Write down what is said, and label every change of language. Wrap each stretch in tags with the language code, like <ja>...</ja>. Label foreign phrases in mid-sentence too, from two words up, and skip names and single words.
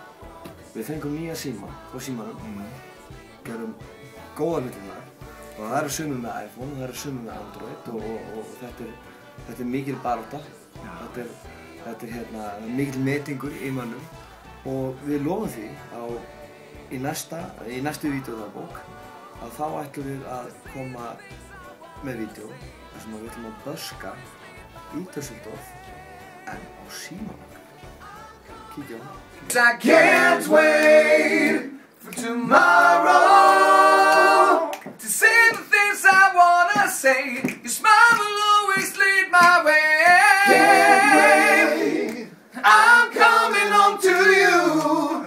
<is>Við fengum nýja síma frá símanum, gerum góða hluti þar og það eru sumir með iPhone og það eru sumir með Android og þetta er mikil barátta, þetta er mikil metingur í mönnum og við lofum því í næstu vídeódagbók að þá ætlum við að koma með vídeó þar sem við ætlum að böska í Düsseldorf en á símanum. Kíkja á það.</is> <en>I can't wait for tomorrow to say the things I wanna say. Your smile will always lead my way. Can't wait. I'm coming home to you.</en>